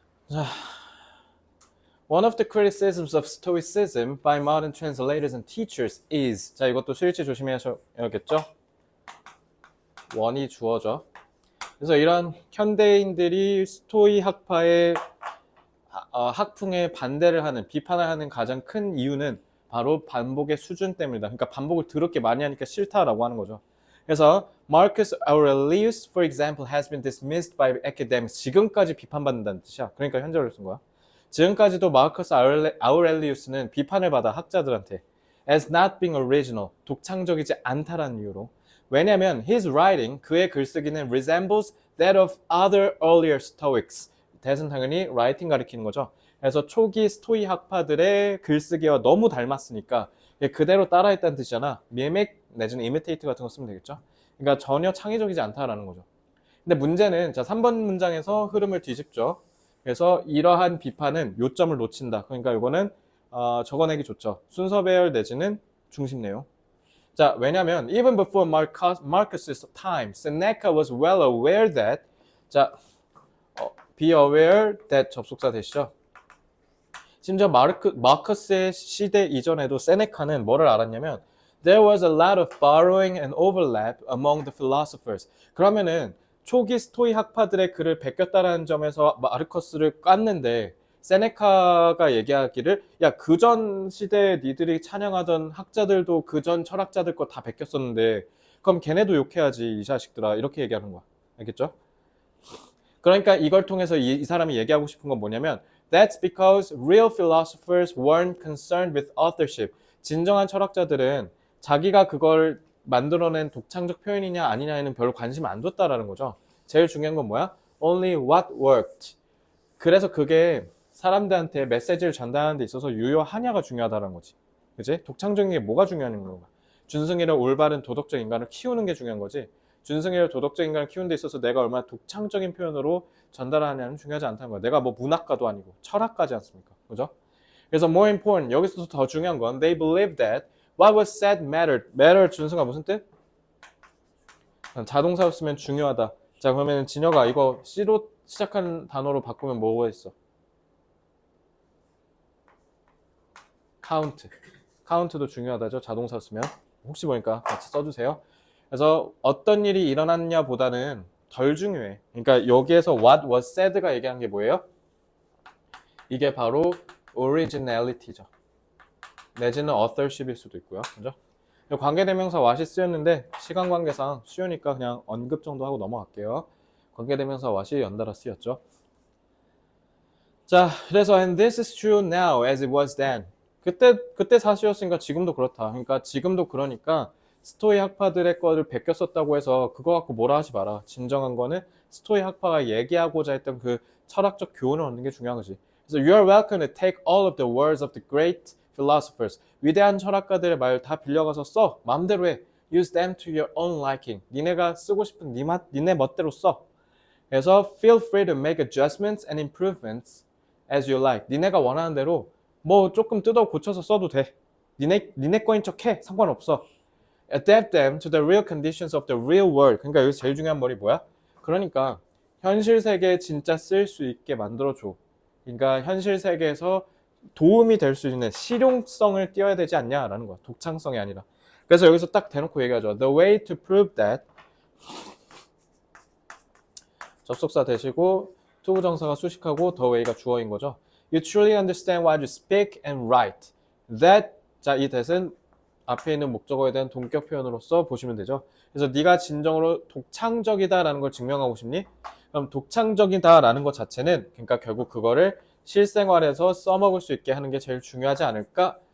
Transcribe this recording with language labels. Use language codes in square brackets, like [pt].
[en] 자, one of the criticisms of Stoicism by modern translators and teachers is. [ko] 자, 이것도 수일치 조심해야겠죠? 원이 주어져. 그래서 이런 현대인들이 스토이 학파의 학풍에 반대를 하는, 비판을 하는 가장 큰 이유는 바로 반복의 수준 때문이다. 그러니까 반복을 더럽게 많이 하니까 싫다라고 하는 거죠. [en] 그래서 Marcus Aurelius, for example, has been dismissed by academics. [ko] 지금까지 비판받는다는 뜻이야. 그러니까 현재를 쓴 거야. 지금까지도 마르커스 아우렐리우스는 비판을 받아 학자들한테 [en] as not being original, [ko] 독창적이지 않다라는 이유로. [en] 왜냐면 his writing, [ko] 그의 글쓰기는 [en] resembles that of other earlier Stoics. [ko] that은 당연히 writing 가리키는 거죠. 그래서 초기 스토이 학파들의 글쓰기와 너무 닮았으니까 그대로 따라했다는 뜻이잖아. mimic 내지는 imitate 같은 거 쓰면 되겠죠. 그러니까 전혀 창의적이지 않다라는 거죠. 근데 문제는 자 3번 문장에서 흐름을 뒤집죠. 그래서 이러한 비판은 요점을 놓친다. 그러니까 이거는 적어내기 좋죠. 순서 배열 내지는 중심 내용. 자, 왜냐면 [en] even before Marcus's time, Seneca was well aware that 자, be aware that [ko] 접속사 되시죠. 심지어 마르커스의 시대 이전에도 세네카는 뭐를 알았냐면 [en] there was a lot of borrowing and overlap among the philosophers. [ko] 그러면은 초기 스토이 학파들의 글을 베꼈다라는 점에서 마르커스를 깠는데 세네카가 얘기하기를 야 그전 시대에 니들이 찬양하던 학자들도 그전 철학자들 거 다 베꼈었는데 그럼 걔네도 욕해야지 이 자식들아 이렇게 얘기하는 거야. 알겠죠? 그러니까 이걸 통해서 이 사람이 얘기하고 싶은 건 뭐냐면 [en] That's because real philosophers weren't concerned with authorship. [ko] 진정한 철학자들은 자기가 그걸 만들어낸 독창적 표현이냐 아니냐에는 별로 관심 안 뒀다라는 거죠. 제일 중요한 건 뭐야? [en] Only what worked. [ko] 그래서 그게 사람들한테 메시지를 전달하는 데 있어서 유효하냐가 중요하다는 거지. 그치? 독창적인 게 뭐가 중요한 건가? 준승이를 올바른 도덕적 인간을 키우는 게 중요한 거지. 준승이를 도덕적 인간을 키우는 데 있어서 내가 얼마나 독창적인 표현으로 전달하냐는 중요하지 않다는 거야. 내가 뭐 문학가도 아니고 철학가지 않습니까? 그죠? [en] 그래서 more important, [ko] 여기서 더 중요한 건 [en] they believe that what was said mattered. [ko] matter 준승아 무슨 뜻? 자동사로 쓰면 중요하다. 자 그러면 진혁아 이거 C로 시작하는 단어로 바꾸면 뭐가 있어? [en] count. [ko] count도 중요하다죠. 자동사 쓰면. 혹시 보니까 같이 써주세요. 그래서 어떤 일이 일어났냐 보다는 덜 중요해. 그러니까 여기에서 [en] what was said [ko] 가 얘기한 게 뭐예요? 이게 바로 originality죠. 내지는 authorship일 수도 있고요. 그죠? 관계대명사 what이 쓰였는데 시간 관계상 쉬우니까 그냥 언급 정도 하고 넘어갈게요. 관계대명사 what이 연달아 쓰였죠. [en] 자, 그래서 and this is true now as it was then. [ko] 그때 사실이었으니까 지금도 그렇다. 그러니까 지금도 그러니까 스토이 학파들의 거를 베꼈었다고 해서 그거 갖고 뭐라 하지 마라. 진정한 거는 스토이 학파가 얘기하고자 했던 그 철학적 교훈을 얻는 게 중요한 거지. [en] 그래서 you are welcome to take all of the words of the great philosophers. [ko] 위대한 철학가들의 말 다 빌려가서 써. 마음대로 해. [en] Use them to your own liking. [ko] 니네가 쓰고 싶은 니네 멋대로 써. [en] 그래서 feel free to make adjustments and improvements as you like. [ko] 니네가 원하는 대로 뭐 조금 뜯어 고쳐서 써도 돼. 니네 거인 척 해. 상관없어. [en] Adapt them to the real conditions of the real world. [ko] 그러니까 여기서 제일 중요한 말이 뭐야? 그러니까 현실 세계에 진짜 쓸 수 있게 만들어줘. 그러니까 현실 세계에서 도움이 될 수 있는 실용성을 띄워야 되지 않냐라는 거야. 독창성이 아니라. 그래서 여기서 딱 대놓고 얘기하죠. [en] The way to prove that [ko] 접속사 대시고 투부정사가 수식하고 the way가 주어인 거죠. You truly understand what you speak and write. That 자, 이 that은 앞에 있는 목적어에 대한 동격 표현으로서 보시면 되죠. 그래서 네가 진정으로 독창적이다라는 걸 증명하고 싶니? 그럼 독창적이다라는 것 자체는 그러니까 결국 그거를 실생활에서 써먹을 수 있게 하는 게 제일 중요하지 않을까?